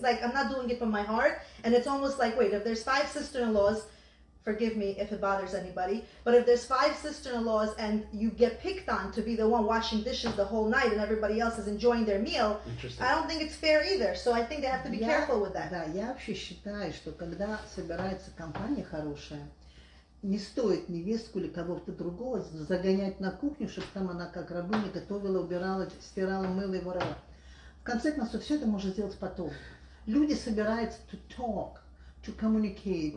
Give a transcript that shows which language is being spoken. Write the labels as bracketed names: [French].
[English] It's like, I'm not doing it from my heart. And it's almost like, wait, if there's 5 sister-in-laws, forgive me if it bothers anybody, but if there's 5 sister-in-laws and you get picked on to be the one washing dishes the whole night and everybody else is enjoying their meal, I don't think it's fair either. So I think they have to be careful with that. [Russian] Да, я вообще считаю, что когда собирается компания хорошая, не стоит невестку или кого-то другого загонять на кухню, чтобы там она как рабыня готовила, убирала, стирала, мыла и воровала. В конце концов, все это можно сделать потом. Люди собираются [English] to talk, to communicate,